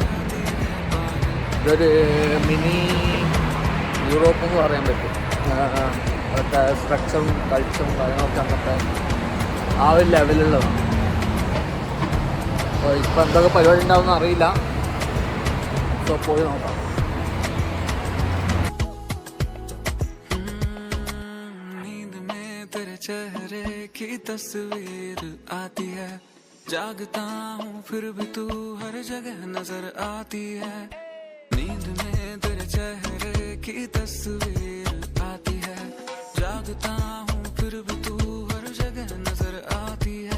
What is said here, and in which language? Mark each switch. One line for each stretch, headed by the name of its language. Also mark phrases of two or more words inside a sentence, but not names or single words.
Malayalam: ഇതൊരു മിനി യൂറോപ്പ് എന്ന് പറയാൻ പറ്റും. അതൊക്കെ സ്ട്രക്ചറും കൾച്ചറും കാര്യങ്ങളൊക്കെ അങ്ങനത്തെ ആ ഒരു ലെവലുള്ളതാണ്. അപ്പോൾ ഇപ്പം എന്തൊക്കെ പരിപാടി ഉണ്ടാവുമെന്ന് അറിയില്ല. സോ പോയി നോക്കാം.
Hindi: चेहरे की तस्वीर आती है, जागता हूँ फिर भी तू हर जगह नजर आती है. नींद में तेरे चेहरे की तस्वीर आती है, जागता हूँ फिर भी तू हर जगह नजर आती है.